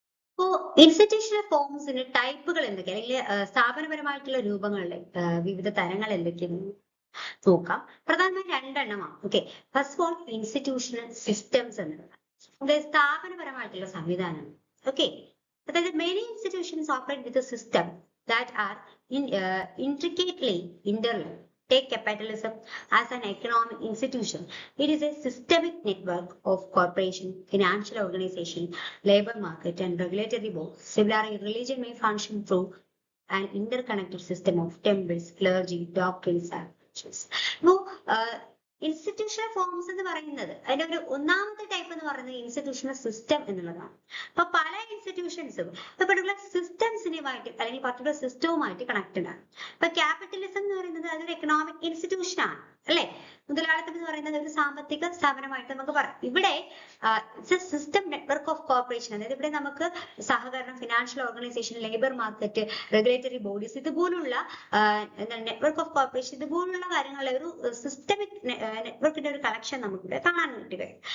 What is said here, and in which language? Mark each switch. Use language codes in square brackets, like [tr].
[ml] അപ്പോ ഇൻസ്റ്റിറ്റ്യൂഷണൽ ഫോംസിന്റെ ടൈപ്പുകൾ എന്തൊക്കെ, അല്ലെങ്കിൽ സ്ഥാപനപരമായിട്ടുള്ള രൂപങ്ങളുടെ വിവിധ തരങ്ങൾ എന്തൊക്കെയെന്ന് നോക്കാം. പ്രധാനമായും രണ്ടെണ്ണമാണ്. Okay, first of all institutional systems എന്നുള്ളത് സ്ഥാപനപരമായിട്ടുള്ള സംവിധാനം. [en] Okay, അതായത് many institutions operate with a system that are intricately interlinked. Take capitalism as an economic institution. It is a systemic network of corporation, financial organization, labor market and regulatory boards. Similarly, religion may function through an interconnected system of temples, clergy, doctrines and churches. Now, [ml] institutional forms എന്ന് പറയുന്നത് അതിന്റെ ഒരു ഒന്നാമത്തെ type എന്ന് പറയുന്നത് institutional system എന്നുള്ളതാണ്. അപ്പൊ പല ഇൻസ്റ്റിറ്റ്യൂഷൻസും പർട്ടിക്കുലർ സിസ്റ്റംസിനുമായിട്ട് അല്ലെങ്കിൽ പർട്ടിക്കുലർ സിസ്റ്റവുമായിട്ട് കണക്റ്റഡ് ആണ്. ഇപ്പൊ ക്യാപിറ്റലിസം എന്ന് പറയുന്നത് അതൊരു എക്കണോമിക് ഇൻസ്റ്റിറ്റ്യൂഷൻ ആണ്, അല്ലെ? മുതലാളിത്തം എന്ന് പറയുന്നത് ഒരു സാമ്പത്തിക സ്ഥാപനമായിട്ട് നമുക്ക് പറയാം. ഇവിടെ [en] system network of corporation, [ml] അതായത് ഇവിടെ നമുക്ക് സഹകരണം, financial organisation, labour market, regulatory bodies, ഇതുപോലുള്ള നെറ്റ്വർക്ക് ഓഫ് കോർപ്പറേഷൻ, ഇതുപോലുള്ള കാര്യങ്ങളുടെ ഒരു സിസ്റ്റമിക് നെറ്റ്വർക്കിന്റെ ഒരു കളക്ഷൻ നമുക്ക് ഇവിടെ കാണാൻ വേണ്ടി കഴിയും.